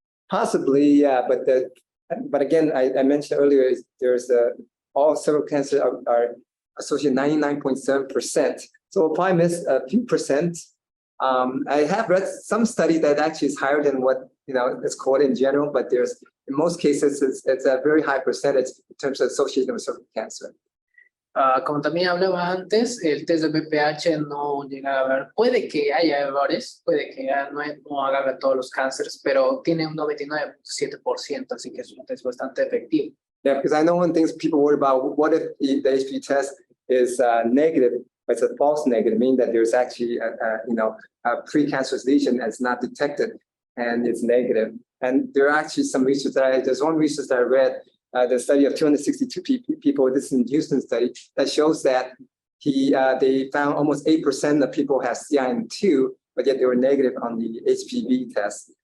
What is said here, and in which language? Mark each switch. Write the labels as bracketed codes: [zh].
[en] Possibly, yeah, but again, I mentioned earlier, there's all cervical cancer are associated 99.7%. So we'll probably miss a few percent. I have read some study that actually is higher than what it's called in general, but in most cases it's a very high percentage in terms of association with cervical cancer. [es] Como también hablaba antes, el test de BPH no llega a ver, puede que haya errores, puede que no haga todos los cánceres, pero tiene un 99.7%, así que es un test bastante efectivo. [en] Yeah, because I know one thing people worry about, what if the HPV test is negative? It's a false negative, meaning that there's actually a precancerous lesion that's not detected and it's negative. And there are actually some research there's one research that I read, the study of 262 people, this is in Houston study, that shows that they found almost 8% of people have CIN2, but yet they were negative on the HPV test.